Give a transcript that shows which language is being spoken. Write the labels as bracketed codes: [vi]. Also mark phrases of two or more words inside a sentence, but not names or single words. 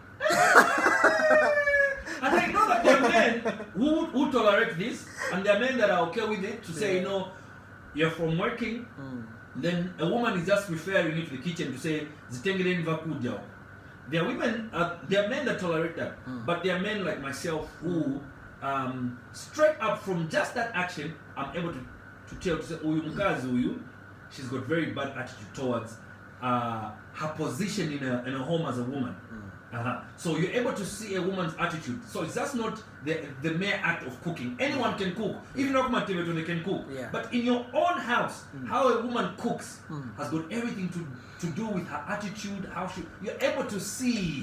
[en] And I know that there are men who tolerate this, and there are men that are okay with it, to say, you know, you're from working, then a woman is just referring you to the kitchen to say, zitengeleni vacuum. There are women, there are men that tolerate that, but there are men like myself who, straight up from just that action, I'm able to tell, to say, [ny] uyu mkazi uyu, [en] she's got very bad attitude towards her position in a home as a woman. So you're able to see a woman's attitude. So it's just not the mere act of cooking. Anyone can cook. Even they can cook. But in your own house, how a woman cooks has got everything to do with her attitude, how you're able to see.